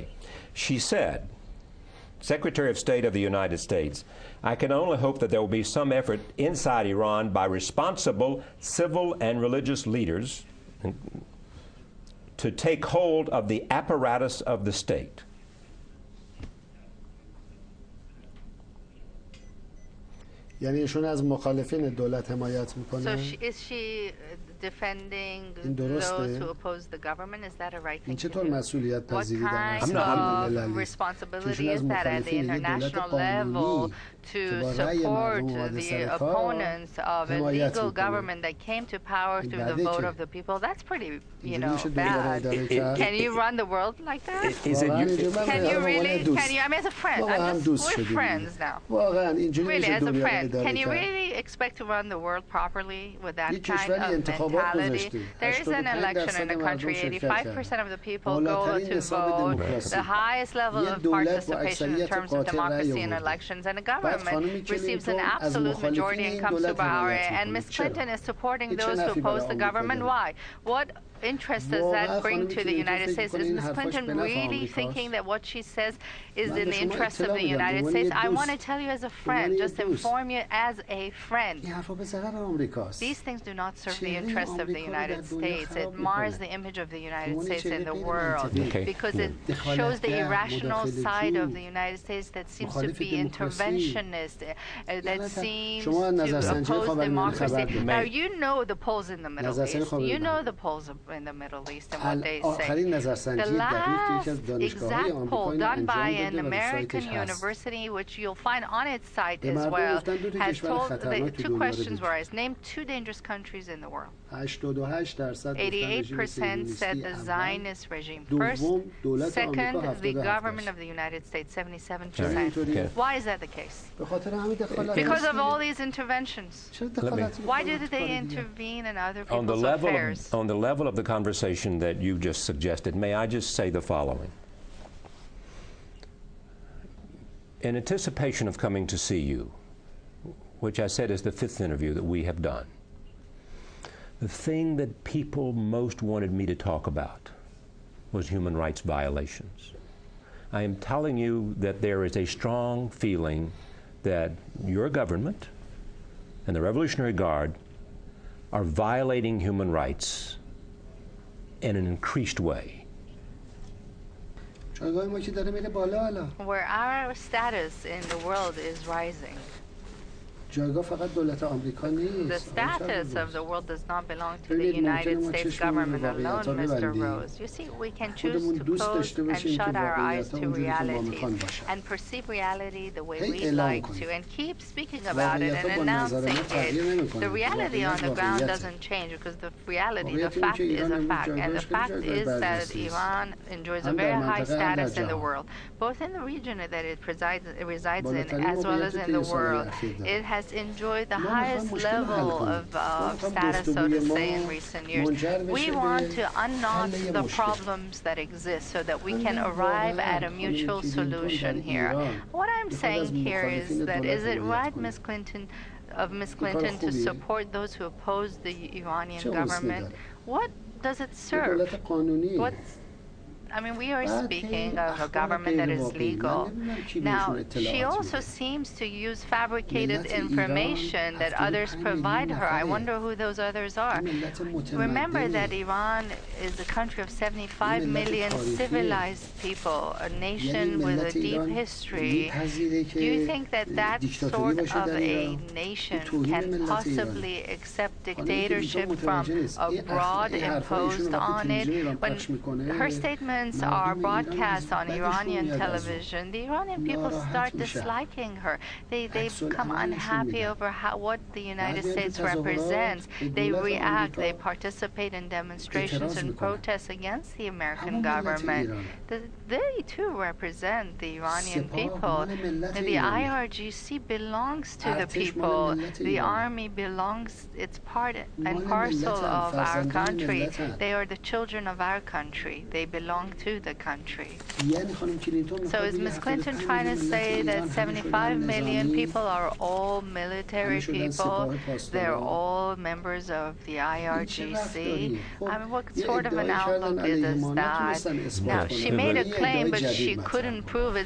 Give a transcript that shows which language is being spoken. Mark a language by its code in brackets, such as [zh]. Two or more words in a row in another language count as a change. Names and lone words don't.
[en] She said, Secretary of State of the United States, I can only hope that there will be some effort inside Iran by responsible civil and religious leaders to take hold of the apparatus of the state. [fa] یعنی ایشون از مخالفین دولت حمایت میکنه. [en] So is she defending [fa] این [en] those [fa] درسته؟ [en] who oppose the government? Is that a right [fa] این [en] thing to [fa] چطور [en] do? [fa] مسئولیت [en] What [fa] پذیری در [en] kind [fa] مسئله [en] of [fa] المللی؟ [en] responsibility [fa] از [en] is that at the [fa] مخالفین یک دولت [en] international [fa] قانونی [en] level [fa] که [en] to [fa] با رأی [en] support [fa] مردم اومده [en] the [fa] سر کار [en] opponents of a [fa] حمایت [en] legal [fa] میکنه. [en] government that came to power through the [fa] بعده [en] vote [fa] که [en] of the people? That's pretty, [fa] اینجوری میشه دنیا رو [en] bad. [fa] اداره کرد. [en] Can you run the world like that? [fa] واقعا اینجوری من [en] Can [fa] به [en] you [fa] عنوان [en] really? [fa] دوست [en] Can you? I mean, as a friend, [fa] ما با هم دوست [en] we're [fa] شدیم. [en] friends now. [fa] واقعا اینجوری [en] Really, [fa] میشه [en] as a [fa] دنیا رو [en] friend, [fa] اداره [en] can you [fa] کرد. [en] really expect to run the world properly with that [fa] یک [en] kind [fa] کشوری [en] of [fa] انتخابات [en] mentality? [fa] گذاشته. [en] There is an 85% election in the [fa] مردم [en] country. [fa] شرکت [en] 85% of the people go [fa] بالاترین [en] to [fa] نصاب [en] vote. [fa] دموکراسی. [en] The highest level [fa] یه [en] of [fa] دولت با [en] participation in [fa] اکثریت [en] terms of [fa] قاطع رأی [en] democracy in [fa] آورده. [en] elections, and a [fa] بعد خانم [en] government receives an [fa] کلینتون از [en] absolute [fa] مخالفین [en] majority [fa] این [en] and comes to [fa] دولت [en] power. [fa] حمایت [en] And [fa] میکنه. [en] Ms. [fa] چرا؟ [en] Clinton is supporting [fa] هیچ چه [en] those who [fa] نفعی برای [en] oppose the [fa] آمریکا [en] government. [fa] داره؟ [en] Why? What interest does [fa] واقعا [en] that bring [fa] خانم [en] to the [fa] کلینتون [en] United [fa] فکر [en] States? [fa] می‌کنه [en] Is [fa] این [en] Ms. [fa] حرفاش [en] Clinton [fa] به نفع [en] really [fa] آمریکاست؟ [en] thinking that what she says is [fa] من [en] in [fa] به [en] the [fa] شما [en] interest of [fa] اطلاع [en] the [fa] میدم به [en] United [fa] عنوان [en] States? [fa] یه [en] I [fa] دوست. [en] want to tell you as a [fa] به عنوان [en] friend, [fa] یه [en] just [fa] دوست. [en] inform you as a friend. [fa] این حرفا به ضرر آمریکاست. [en] These things do not serve the [fa] چهره [en] interests of the [fa] آمریکا رو در [en] United [fa] دنیا [en] States. [fa] خراب [en] It mars [fa] می‌کنه. [en] the image of the [fa] به [en] United [fa] عنوان [en] States [fa] چهره [en] in the [fa] غیر [en] world [fa] منطقی. [en] Okay. because it [fa] دخالتگر، [en] shows the irrational side of [fa] مداخله‌جو، [en] the United States that seems to [fa] مخالف [en] be [fa] دموکراسی. [en] interventionist, that seems [fa] شما از [en] to [fa] نظرسنجی [en] oppose [fa] خاورمیانه خبر [en] democracy. [fa] دارید. [en] Now you know the polls in the Middle [fa] نظرسنجی [en] East. You [fa] خاورمیانه. [en] know the polls in the Middle East and what they say. [fa] آخرین نظرسنجی [en] The [fa] دقیق که یکی [en] last [fa] از دانشگاه‌های [en] exact [fa] آمریکا [en] poll [fa] اینو [en] done [fa] انجام [en] by [fa] داده [en] an [fa] و رو [en] American [fa] سایتش هست. [en] university, which you'll find on its site [fa] به [en] as [fa] مردم [en] well, [fa] گفتن دو تا [en] has [fa] کشور [en] told [fa] خطرناک تو [en] two [fa] دنیا رو [en] questions [fa] بگید. [en] were asked. Name two dangerous countries in the world. 88% 88% said the Zionist regime. First, [fa] دوم دولت [en] second, [fa] آمریکا [en] the 77%. government of the United States, 77%. Okay. Why is that the case? [fa] به خاطر همین دخالت. [en] Because of all these interventions. [fa] چرا دخالت [en] Why [fa] می‌کنن [en] did [fa] تو کار [en] they [fa] دیگه؟ [en] intervene in other On the people's level affairs? on the level of the conversation that you just suggested, may I just say the following? In anticipation of coming to see you, which I said is the 5th interview that we have done, the thing that people most wanted me to talk about was human rights violations. I am telling you that there is a strong feeling that your government and the Revolutionary Guard are violating human rights in an increased way. [fa] جایگاه ما که داره میره بالا حالا. [en] Where our status in the world is rising. [fa] جایگاه فقط دولت آمریکا نیست. [en] The status of the world does not belong to the [fa] ببینید، [en] United [fa] ممکنه ما [en] States [fa] چشممون رو [en] government alone, [fa] واقعیت‌ها [en] Mr. [fa] ببندیم. [en] Rose. You see, we can choose [fa] خودمون [en] to [fa] دوست [en] close [fa] داشته [en] and [fa] باشیم که [en] shut our eyes [fa] واقعیت‌ها [en] to [fa] اونجوری که ما [en] realities [fa] می‌خوایم باشه. [en] and perceive reality the way [fa] هی [en] we'd [fa] اعلام [en] like [fa] کنیم. [en] to and keep speaking about it [fa] واقعیت‌ها [en] and [fa] با نظر [en] announcing [fa] ما تغییر [en] it. [fa] نمی‌کنه. [en] The reality on the [fa] واقعیت [en] ground [fa] واقعیته. [en] doesn't change because the reality, the [fa] واقعیت اینه [en] fact [fa] که [en] is [fa] ایران [en] a [fa] امروز [en] fact. And the [fa] جایگاهش خیلی [en] fact [fa] جایگاه [en] is that [fa] برجسته است. [en] Iran enjoys a [fa] هم [en] very [fa] در [en] high [fa] منطقه هم در [en] status in the [fa] جهان. [en] world, both in the region that it resides in [fa] بالاترین [en] as well as [fa] موقعیتی [en] in [fa] که [en] the [fa] این سال‌های [en] world. [fa] اخیر داره. [en] It has enjoyed the [fa] ما می‌خوایم [en] highest [fa] مشکل رو حل [en] level [fa] کنیم. [en] of [fa] ما می‌خوایم [en] status, so to [fa] گفتگوی [en] say, in [fa] ما [en] recent years. [fa] منجر [en] We [fa] بشه [en] want [fa] به [en] to unknot [fa] حل یه [en] the [fa] مشکل. [en] problems that exist so that we can [fa] واقعاً [en] arrive at a [fa] خانم [en] mutual [fa] کلینتون [en] solution [fa] در [en] here. [fa] ایران [en] What I'm [fa] می‌خواد [en] saying [fa] از [en] here [fa] مخالفین [en] is that [fa] دولت [en] is it [fa] حمایت [en] right, [fa] کنه. [en] Ms. Clinton, of Ms. [fa] این کار [en] Clinton to [fa] خوبیه. [en] support those who oppose the Iranian [fa] چه حسنی [en] government? [fa] داره؟ [en] What does it [fa] یه [en] serve? [fa] دولت قانونیه. [en] What's I mean, we are [fa] بعد [en] speaking [fa] هی [en] of a [fa] اخبار [en] government that is [fa] غیرواقعی. من [en] legal. [fa] نمی‌دونم کی بهشون [en] Now, [fa] اطلاعات [en] she also [fa] میده. [en] seems to use fabricated [fa] ملت ایران [en] information that 75 others provide her. I [fa] میلیون [en] wonder who those others are. [fa] این ملت [en] Remember that [fa] متمدنه. [en] Iran is a country of 75 [fa] ملت [en] million [fa] تاریخیه. [en] civilized people, a [fa] یعنی [en] nation with a [fa] ملت [en] deep [fa] ایران [en] history. [fa] می‌پذیره [en] Do you [fa] که [en] think that that [fa] دیکتاتوری [en] sort [fa] باشه [en] of [fa] در [en] a [fa] ایران؟ [en] nation [fa] توهین [en] can [fa] ملت [en] possibly accept [fa] خانم کلینتون [en] dictatorship from [fa] متوجه نیست. [en] abroad [fa] این حرف‌ها ایشون [en] imposed [fa] وقتی [en] on [fa] تلویزیون ایران [en] it? When [fa] پخش می‌کنه، [en] her statements [fa] مردم [en] are [fa] ایران [en] broadcast on [fa] بدشون [en] Iranian [fa] میاد از اون. [en] television, the Iranian people [fa] ناراحت [en] start [fa] میشن. [en] disliking her. They [fa] عکس [en] become [fa] العمل نشون [en] unhappy [fa] میدن. [en] over what the United [fa] بعضی [en] States [fa] تو تظاهرات [en] represents. [fa] به [en] They [fa] دولت [en] react, [fa] آمریکا [en] they participate in demonstrations [fa] اعتراض [en] and [fa] میکنن. [en] protests against the American [fa] همون ملت [en] government. [fa] ایرانه. [en] They too represent the Iranian [fa] سپاه [en] people. [fa] مال ملت [en] And the [fa] ایرانه. [en] IRGC belongs to the [fa] ارتش مال [en] people. [fa] ملت [en] The [fa] ایرانه. [en] army belongs, it's part and [fa] مال [en] parcel [fa] ملتن، [en] of our [fa] فرزندان [en] country. [fa] ملتن. [en] They are the children of our country. They belong to the country. [fa] یعنی خانم کلینتون [en] So is Ms. Clinton trying to say that 75 million people are all military people? They're all members of the IRGC? I mean, what sort of an outlook is that? Now, she made a claim, but she couldn't prove it.